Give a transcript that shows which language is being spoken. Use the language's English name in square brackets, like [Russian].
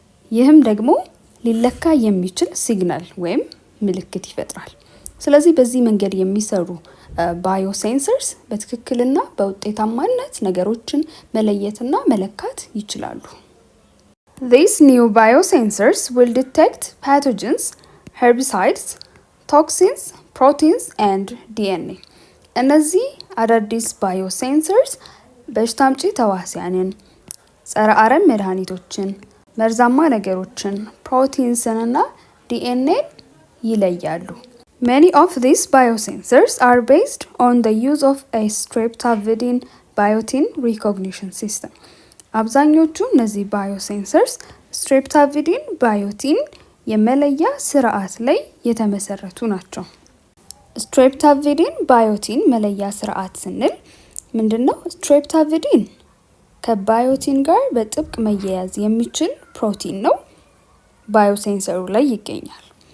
[Amharic] ይህም ደግሞ ሊለካ የሚችል ሲግናል ወይም ምልክት ይፈጥራል። ስለዚህ በዚህ መንገድ የሚሰሩ ባዮሴንሰርስ በትክክልና በውጤታማነት ነገሮችን መለየትና መለካት ይችላሉ። [English] These new biosensors will detect pathogens, herbicides, toxins, proteins and DNA. [Amharic] እነዚህ አዳዲስ ባዮሴንሰርስ በሽታ አምጪ ተዋሲያንን፣ ጸረ አረም መድኃኒቶችን፣ መርዛማ ነገሮችን፣ ፕሮቲንስንና ዲኤንኤ ይለያሉ። [English] Many of these biosensors are based on the use of a streptavidin biotin recognition system. [Amharic] አብዛኞቹ እነዚህ ባዮሴንሰርስ ስትሬፕታቪዲን ባዮቲን የመለያ ስርዓት ላይ የተመሰረቱ ናቸው። ስትሬፕታቪዲን ባዮቲን መለያ ስርዓት ስንል ምንድነው? ስትሬፕታቪዲን ከባዮቲን ጋር በጥብቅ መያያዝ የሚችል ፕሮቲን ነው፣ ባዮሴንሰሩ ላይ ይገኛል።